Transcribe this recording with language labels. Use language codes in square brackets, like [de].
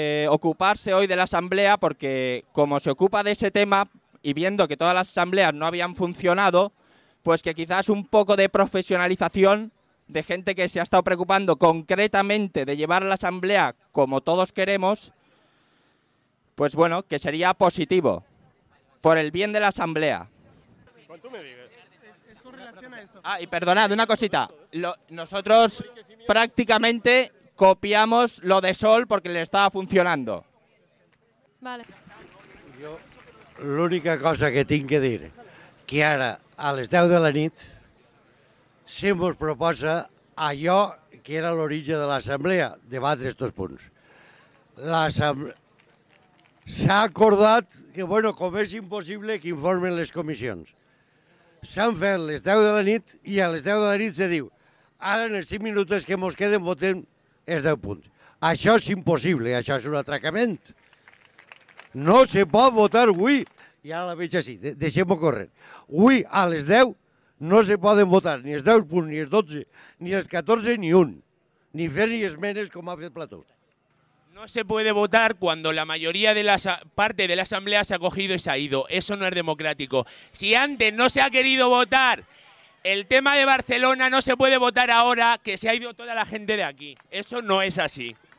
[es] ocuparse hoy de la asamblea, porque como se ocupa de ese tema y viendo que todas las asambleas no habían funcionado, pues que quizás un poco de profesionalización de gente que se ha estado preocupando concretamente de llevar la asamblea como todos queremos, pues bueno, que sería positivo por el bien de la asamblea. ¿Cuánto me digas? Es con relación a esto. Ah, y perdonad, una cosita. Nosotros prácticamente copiamos lo de Sol porque le estaba funcionando. Vale. [ca] Yo, l'única cosa que tinc que dir, que ara a les 10 de la nit se mos proposa allò que era l'origen de l'assemblea, debatre estos punts. S'ha acordat que, bueno, com és impossible que informen les comissions, s'han fet les 10 de la nit i a les 10 de la nit se diu ara en els 5 minuts que mos queden votem els 10 punts. Això és impossible, això és un atracament. No se pot votar avui, i ara la veig així, deixem-ho córrer. Avui a les 10 no se poden votar ni els 10 punts, ni els 12, ni els 14, ni un. Ni fer ni esmenes com ha fet Plató. [es] No se puede votar cuando la mayoría de la parte de la asamblea se ha cogido y se ha ido. Eso no es democrático. Si antes no se ha querido votar el tema de Barcelona, no se puede votar ahora que se ha ido toda la gente de aquí. Eso no es así.